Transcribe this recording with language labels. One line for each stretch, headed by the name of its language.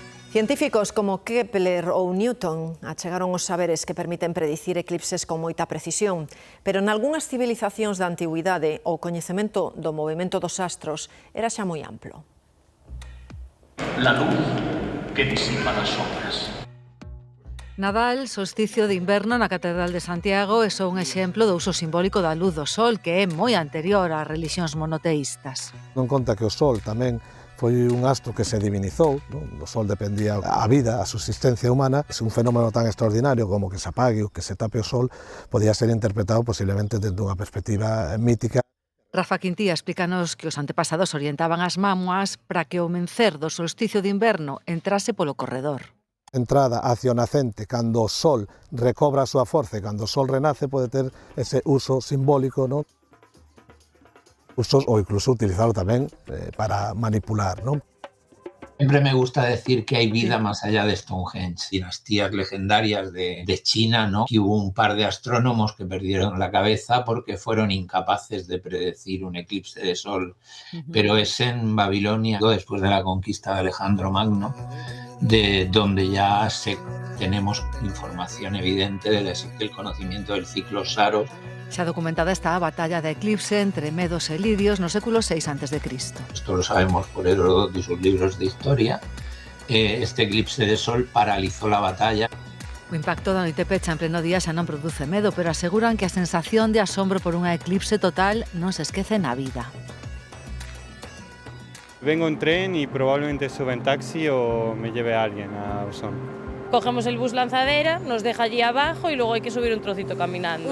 Galician: Científicos como Kepler ou Newton achegaron os saberes que permiten predicir eclipses con moita precisión, pero nalgúnas civilizacións da antigüidade o coñecemento do movimento dos astros era xa moi amplo.
Spanish: La luz que disipa las sombras.
Galician: Nadal, solsticio de inverno na Catedral de Santiago, é só un exemplo do uso simbólico da luz do sol, que é moi anterior ás relixións monoteístas. Non conta que o sol tamén foi un astro que se divinizou, non? O sol dependía a vida, a subsistencia humana. Se un fenómeno tan extraordinario como que se apague ou que se tape o sol podía ser interpretado posiblemente desde unha perspectiva mítica. Rafa Quintía explícanos que os antepasados orientaban as mámoas para que o mencer do solsticio de inverno entrase polo corredor. Entrada hacia o nacente, cando o sol recobra a súa forza e cando o sol renace, pode ter ese uso simbólico, non? Usos ou incluso utilizarlo tamén para manipular, non?
Spanish: Siempre me gusta decir que hay vida más allá de Stonehenge. Dinastías legendarias de China, ¿no? Que hubo un par de astrónomos que perdieron la cabeza porque fueron incapaces de predecir un eclipse de sol. Pero es en Babilonia, después de la conquista de Alejandro Magno, de donde ya tenemos información evidente del conocimiento del ciclo Saros.
Galician: Xa documentada está a batalla de Eclipse entre medos e lidios no século VI a.C.
Spanish: Esto lo sabemos por Heródoto y sus libros de historia. Este eclipse de sol paralizó la batalla.
Galician: O impacto da noite pecha en pleno día xa non produce medo, pero aseguran que a sensación de asombro por unha eclipse total non se esquece na vida.
Spanish: Vengo en tren y probablemente suba en taxi o me lleve a alguien a Ausón. Cogemos el bus lanzadera, nos deja allí abajo y luego hay que subir un trocito caminando.